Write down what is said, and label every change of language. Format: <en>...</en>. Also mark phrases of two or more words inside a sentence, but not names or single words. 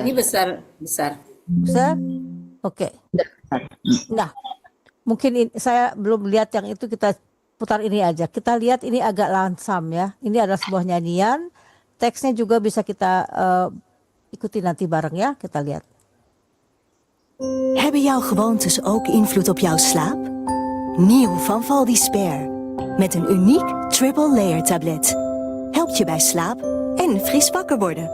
<id>ini besar. Besar? Oke. Nah, mungkin saya belum lihat yang itu, kita putar ini aja. Kita lihat ini agak langsam ya. Ini adalah sebuah nyanyian. Teksnya juga bisa kita ikuti nanti bareng ya. Kita lihat.</id> <nl>Hebben jouw gewoontes ook invloed op jouw slaap? Nieuw van Valdisper. Met een uniek</nl> <en>triple layer tablet.</en> <nl>Helpt je bij slaap en fris wakker worden.</nl>